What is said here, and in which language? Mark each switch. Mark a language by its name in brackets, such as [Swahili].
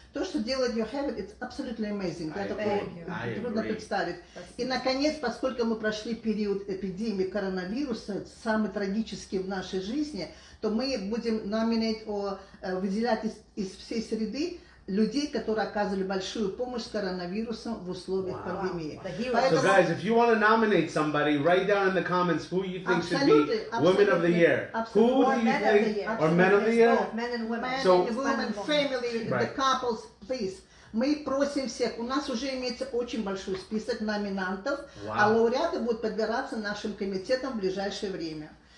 [Russian] То, что делает Йохевед, [English] it's absolutely amazing. [Russian] Это трудно представить. И, наконец, поскольку мы прошли период эпидемии коронавируса, самый трагический в нашей жизни, то мы будем выделять из всей среды людей, которые оказывали большую помощь с коронавирусом в условиях пандемии. [English] So guys, if you want to nominate somebody, write down in the comments who you think should be Women of the Year. Who do you think, or Men of the Year? Men and women. So, women, family, the couples, please. [Russian] Мы просим всех, у нас уже имеется очень большой список номинантов, а лауреаты будут подбираться нашим комитетом в ближайшее время.